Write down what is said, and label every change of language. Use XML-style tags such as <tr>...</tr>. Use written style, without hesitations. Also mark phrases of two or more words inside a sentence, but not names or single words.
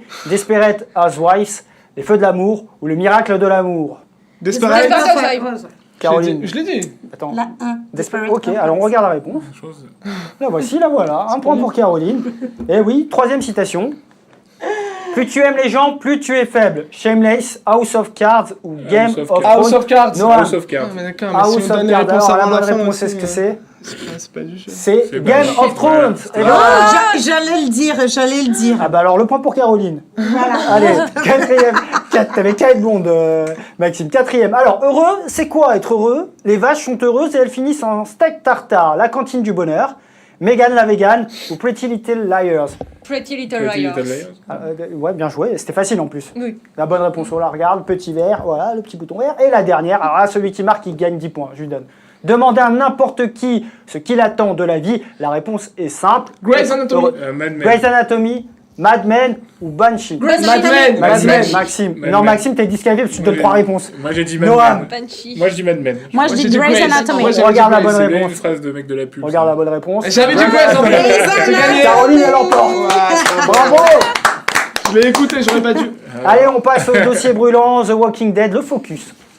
<fr>Desperate Housewives, Les Feux de l'amour ou Le miracle de l'amour. Desperate. Caroline. Je l'ai dit. Attends. La 1. Ok, alors on regarde la réponse. La voici, la voilà. Un point pour Caroline. Et oui, troisième citation. Plus tu aimes les gens, plus tu es faible. Shameless, House of Cards ou Game of Thrones. House of Cards. Noah. House of Cards. Ah, mais d'accord, House mais si of on donne les Cards. réponses Alors, avant la la bonne fin réponse, aussi, c'est ce que c'est. C'est pas du jeu. C'est C'est Game pas- of Thrones. Et ben, J'allais le dire. ah bah alors le point pour Caroline. Allez, quatrième. T'avais 4 blondes, Maxime. Quatrième. Alors, heureux, c'est quoi être heureux? Les vaches sont heureuses et elles finissent en steak tartare. La cantine du bonheur. Megan la vegan ou Pretty Little Liars. Pretty Little Pretty Liars. Little Liars. Ouais, bien joué. C'était facile en plus. Oui. La bonne réponse, on la regarde. Petit vert, voilà, le petit bouton vert. Et la dernière, alors là, celui qui marque, il gagne 10 points. Je lui donne. Demandez à n'importe qui ce qu'il attend de la vie. La réponse est simple. Grey's Anatomy. Mad Men. Grey's Anatomy, Mad Men ou Banshee. Grey's Mad Men. Mad Men, Men. Maxime. Mad Non, Men. Maxime, t'es disqualifié parce que tu donnes 3 réponses. Moi j'ai dit Mad Noam. Men. Banshee. Moi je dis Mad Men. Moi, je dis Grey's Anatomy. Moi, j'ai Regarde la dit bonne C'est bien réponse. une phrase de mec de la pub. Regarde ça. la bonne réponse. J'avais dit Grey's en plus. J'ai gagné. Caroline, elle emporte. Bravo. Je l'ai écouté, j'aurais pas dû. Allez, on passe au dossier brûlant, The Walking Dead, le focus.</fr>